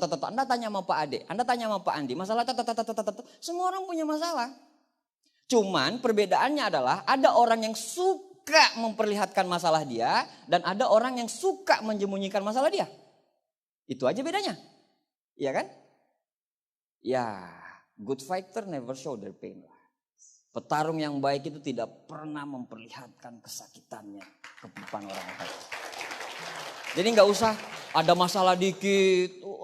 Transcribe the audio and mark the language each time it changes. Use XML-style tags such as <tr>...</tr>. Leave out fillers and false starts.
<id>Anda tanya sama Pak Ade, Anda tanya sama Pak Andi, masalah semua orang punya masalah. Cuman perbedaannya adalah ada orang yang suka memperlihatkan masalah dia dan ada orang yang suka menyembunyikan masalah dia. Itu aja bedanya. Iya kan?</id> <en>Ya, good fighter never show their pain.</en> <id>Petarung yang baik itu tidak pernah memperlihatkan kesakitannya ke depan orang lain. Jadi nggak usah ada masalah dikit.</id>